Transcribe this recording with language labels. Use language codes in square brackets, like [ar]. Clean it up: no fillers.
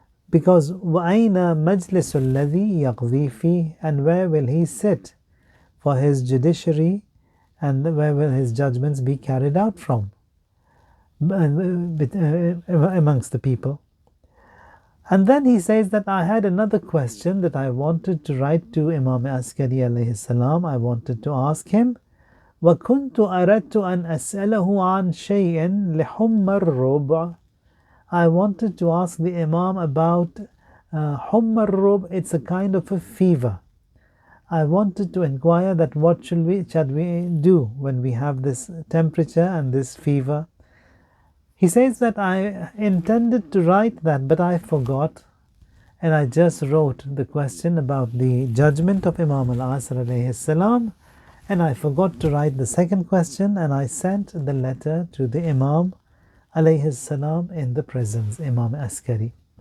[en] Because [ar] وَأَيْنَ مَجْلِسُ الَّذِي يَقْضِي فِيهِ, [en] and where will he sit for his judiciary, and where will his judgments be carried out from amongst the people? And then he says that I had another question that I wanted to write to Imam Askari alayhi salam. I wanted to ask him, [ar] وَكُنْتُ أَرَدْتُ أَنْ أَسْأَلَهُ عَنْ شَيْءٍ لِحُمَّ الرُّبْعِ. [en] I wanted to ask the Imam about Humm al-Rub. It's a kind of a fever. I wanted to inquire that what should we do when we have this temperature and this fever. He says that I intended to write that, but I forgot, and I just wrote the question about the judgment of Imam al-Asr alayhi salam, and I forgot to write the second question, and I sent the letter to the Imam alayhi salam in the presence, Imam Askari.